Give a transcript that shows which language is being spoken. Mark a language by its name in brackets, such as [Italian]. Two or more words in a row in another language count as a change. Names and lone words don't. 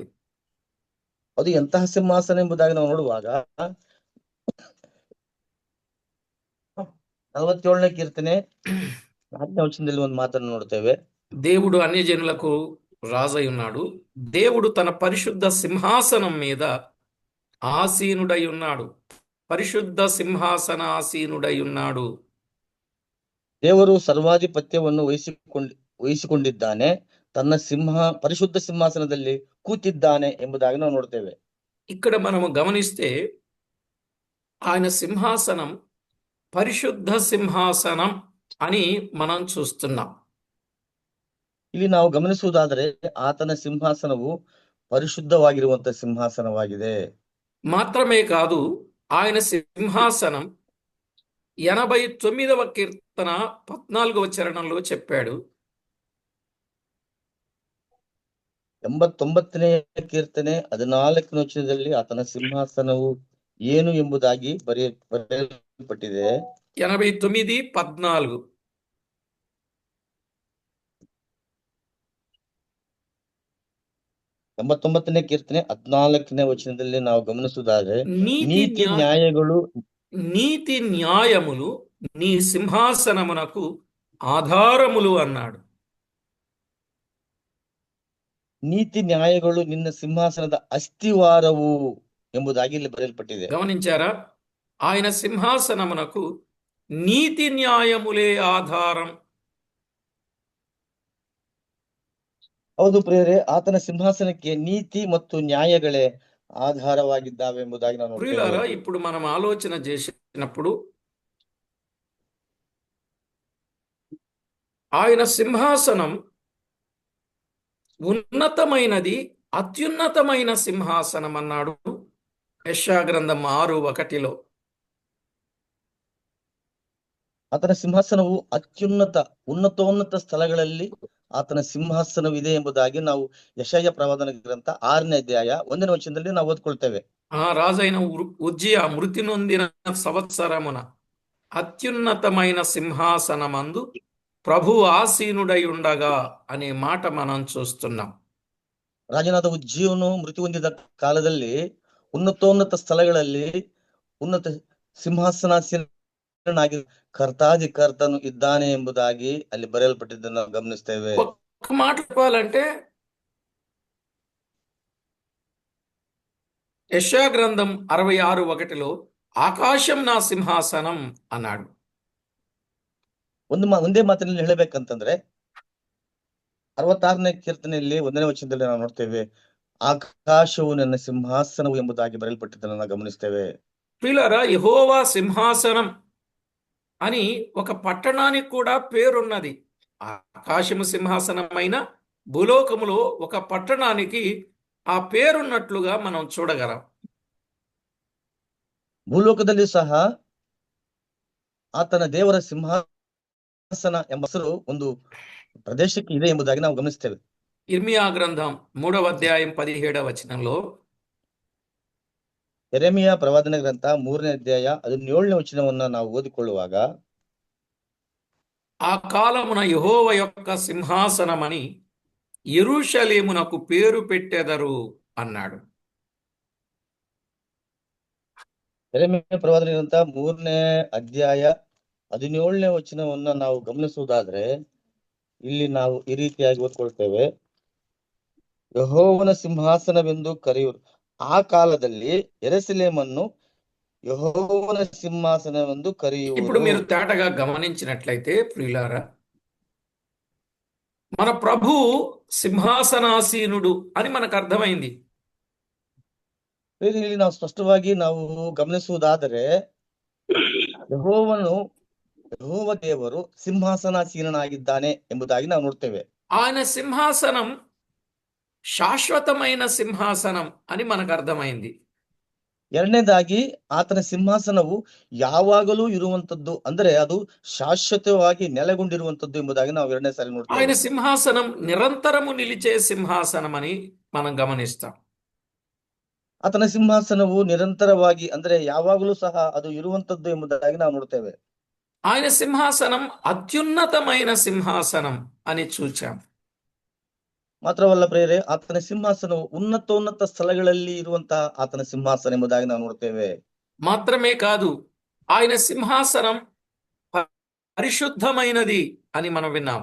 [Kannada] ಅದು ಎಂತಹ ಸಿಂಹಾಸನ ಎಂಬುದಾಗಿ ನಾವು ನೋಡುವಾಗ 47ನೇ ಕೀರ್ತನೆ 4ನೇ ವಚನದಲ್ಲಿ ಒಂದು ಮಾತನ್ನು ನೋಡ್ತೇವೆ. [Telugu] దేవుడు అన్యజనులకు రాజై ఉన్నాడు, దేవుడు తన పరిశుద్ధ సింహాసనం మీద ఆసీనుడై ఉన్నాడు, పరిశుద్ధ సింహాసనాసీనుడై ఉన్నాడు. [Kannada] ದೇವರು ಸರ್ವಾಧಿಪತ್ಯವನ್ನು ವಹಿಸಿಕೊಂಡಿದ್ದಾನೆ, ತನ್ನ ಪರಿಶುದ್ಧ ಸಿಂಹಾಸನದಲ್ಲಿ ಕೂತಿದ್ದಾನೆ ಎಂಬುದಾಗಿ ನಾವು ನೋಡ್ತೇವೆ. [Telugu] ఇక్కడ మనము గమనిస్తే ఆయన సింహాసనం పరిశుద్ధ సింహాసనం అని మనం చూస్తున్నాం. [Kannada] ಇಲ್ಲಿ ನಾವು ಗಮನಿಸುವುದಾದರೆ ಆತನ ಸಿಂಹಾಸನವು ಪರಿಶುದ್ಧವಾಗಿರುವಂತ ಸಿಂಹಾಸನವಾಗಿದೆ. [Telugu] మాత్రమే కాదు, ఆయన సింహాసనం 89వ కీర్తన 14వ చరణంలో చెప్పాడు, [Kannada] 89ನೇ ಕೀರ್ತನೆ 14ನೇ ವಚನದಲ್ಲಿ ಆತನ ಸಿಂಹಾಸನವು ಏನು ಎಂಬುದಾಗಿ ಬರೆಯಲ್ಪಟ್ಟಿದೆ. 89:14. 89ನೇ ಕೀರ್ತನೆ 14ನೇ ವಚನದಲ್ಲಿ ನಾವು ಗಮನಿಸುವುದಾದ್ರೆ, [Telugu] నీతి న్యాయములు నీ సింహాసనమునకు ఆధారములు అన్నాడు. [Kannada] ನೀತಿ ನ್ಯಾಯಗಳು ನಿನ್ನ ಸಿಂಹಾಸನದ ಅಸ್ಥಿವಾರವು ಎಂಬುದಾಗಿ ಇಲ್ಲಿ ಬರೆಯಲ್ಪಟ್ಟಿದೆ. [Telugu] గమనించారా? ఆయన సింహాసనమునకు నీతి న్యాయములే ఆధారం. [Kannada] ಹೌದು ಪ್ರಿಯರೇ, ಆತನ ಸಿಂಹಾಸನಕ್ಕೆ ನೀತಿ ಮತ್ತು ನ್ಯಾಯಗಳೇ ఆధారವಾಗಿದ್ದಾವೆ ಎಂಬುದಾಗಿ ನಾವು [Telugu] ప్రియులారా, ఇప్పుడు మనం ఆలోచన చేసినప్పుడు ఆయన సింహాసనం ఉన్నతమైనది, అత్యున్నతమైన సింహాసనం అన్నాడు యెషయా గ్రంథం 6:1. [Kannada] ಆತನ ಸಿಂಹಾಸನವು ಉನ್ನತೋನ್ನತ ಸ್ಥಳಗಳಲ್ಲಿ ಆತನ ಸಿಂಹಾಸನವಿದೆ ಎಂಬುದಾಗಿ ನಾವು ಯೆಶಾಯ ಪ್ರವಾದನ ಗ್ರಂಥ 6ನೇ ಅಧ್ಯಾಯ 1ನೇ ವಚನದಲ್ಲಿ ನಾವು ಓದ್ಕೊಳ್ತೇವೆ. [Telugu] రాజైన ఉజ్జియా మృతి నొందిన సంవత్సరమున అత్యున్నతమైన సింహాసనమందు ప్రభు ఆసీనుడై ఉండగా అనే మాట మనం చూస్తున్నాం. [Kannada] ರಾಜನಾದ ಉಜ್ಜೀಯನು ಮೃತಿ ಹೊಂದಿದ ಕಾಲದಲ್ಲಿ ಉನ್ನತೋನ್ನತ ಸ್ಥಳಗಳಲ್ಲಿ ಉನ್ನತ ಸಿಂಹಾಸನಾಸೀನನಾಗಿ ಕರ್ತಾದಿ ಕರ್ತನು ಇದ್ದಾನೆ ಎಂಬುದಾಗಿ ಅಲ್ಲಿ ಬರೆಯಲ್ಪಟ್ಟಿದ್ದನ್ನು ನಾವು ಗಮನಿಸ್ತೇವೆ. [Telugu] ఒక్క మాట చెప్పాలంటే యెషయా గ్రంథం 66:1లో ఆకాశం నా సింహాసనం అన్నాడు. [Kannada] ಒಂದೇ ಮಾತಿನಲ್ಲಿ ಹೇಳಬೇಕಂತಂದ್ರೆ 66ನೇ ಕೀರ್ತನೆಯಲ್ಲಿ 1ನೇ ವಚನದಲ್ಲಿ ನಾವು ನೋಡ್ತೇವೆ, ಆಕಾಶವು ನನ್ನ ಸಿಂಹಾಸನವು ಎಂಬುದಾಗಿ ಬರೆಯಲ್ಪಟ್ಟಿದ್ದನ್ನು ನಾವು ಗಮನಿಸ್ತೇವೆ. [Telugu] ప్రియులారా, యెహోవా సింహాసనం అని ఒక పట్టణానికి కూడా పేరున్నది. ఆకాశము సింహాసనమైన భూలోకములో ఒక పట్టణానికి ఆ పేరున్నట్లుగా మనం చూడగలం. [Kannada] ಭೂಲೋಕದಲ್ಲಿ ಸಹ ಆತನ ದೇವರ ಸಿಂಹಾಸನ ಎಂಬ ಹೆಸರು ಒಂದು ಪ್ರದೇಶಕ್ಕೆ ಇದೆ ಎಂಬುದಾಗಿ ನಾವು ಗಮನಿಸ್ತೇವೆ. [Telugu] ఇర్మియా గ్రంథం 3:17 [Kannada] ಯೆರೆಮೀಯ ಪ್ರವಾದನೆ ಗ್ರಂಥ 3ನೇ ಅಧ್ಯಾಯ 17ನೇ ವಚನವನ್ನ ನಾವು ಓದಿಕೊಳ್ಳುವಾಗ, [Telugu] ఆ కాలమున యెహోవా యొక్క సింహాసనమని యెరూషలేమునకు పేరు పెట్టెదరు అన్నాడు. [Kannada] ಯೆರೆಮೀಯ ಪ್ರವಾದನೆ ಗ್ರಂಥ 3ನೇ ಅಧ್ಯಾಯ 17ನೇ ವಚನವನ್ನ ನಾವು ಗಮನಿಸುವುದಾದ್ರೆ ಇಲ್ಲಿ ನಾವು ಈ ರೀತಿಯಾಗಿ ಓದ್ಕೊಳ್ತೇವೆ, ಯೆಹೋವನ ಸಿಂಹಾಸನವೆಂದು ಕರೆಯುವರು. ಆ ಕಾಲದಲ್ಲಿ ಯೆರೂಸಲೇಮನ್ನು [Telugu] యెహోవా సింహాసనమందు ఇప్పుడు [Kannada] కరియువురు. [Telugu] మీరు తేటగా గమనించినట్లయితే ప్రియులారా, మన ప్రభు సింహాసనాసీనుడు అని మనకు అర్థమైంది. [Kannada] ಇಲ್ಲಿ ನಾವು ಸ್ಪಷ್ಟವಾಗಿ ನಾವು ಗಮನಿಸುವುದಾದರೆ ಯೆಹೋವ ದೇವರು ಸಿಂಹಾಸನಾಸೀನನಾಗಿದ್ದಾನೆ ಎಂಬುದಾಗಿ ನಾವು ನೋಡ್ತೇವೆ. [Telugu] ఆయన సింహాసనం శాశ్వతమైన సింహాసనం అని మనకు అర్థమైంది. [Kannada] ಎರಡನೇದಾಗಿ ಆತನ ಸಿಂಹಾಸನವು ಯಾವಾಗಲೂ ಇರುವಂತದ್ದು, ಅಂದ್ರೆ ಅದು ಶಾಶ್ವತವಾಗಿ ನೆಲೆಗೊಂಡಿರುವಂತದ್ದು ಎಂಬುದಾಗಿ ನಾವು ಎರಡನೇ ಸಾರಿ [Telugu] ఆయన [Kannada] ನೋಡ್ತೇವೆ. [Telugu] సింహాసనం నిరంతరము నిలిచే సింహాసనం అని మనం గమనిస్తాం. [Kannada] ಆತನ ಸಿಂಹಾಸನವು ನಿರಂತರವಾಗಿ ಅಂದ್ರೆ ಯಾವಾಗಲೂ ಸಹ ಅದು ಇರುವಂತದ್ದು ಎಂಬುದಾಗಿ ನಾವು ನೋಡ್ತೇವೆ. [Telugu] ఆయన సింహాసనం అత్యున్నతమైన సింహాసనం అని చూచాం. [Kannada] ಮಾತ್ರವಲ್ಲ ಪ್ರಿಯರೇ, ಆತನ ಸಿಂಹಾಸನವು ಉನ್ನತೋನ್ನತ ಸ್ಥಳಗಳಲ್ಲಿ ಇರುವಂತಹ ಆತನ ಸಿಂಹಾಸನ ಎಂಬುದಾಗಿ ನಾವು ನೋಡ್ತೇವೆ. [Telugu] మాత్రమే కాదు, ఆయన సింహాసనం పరిశుద్ధమైనది అని మనం విన్నాం.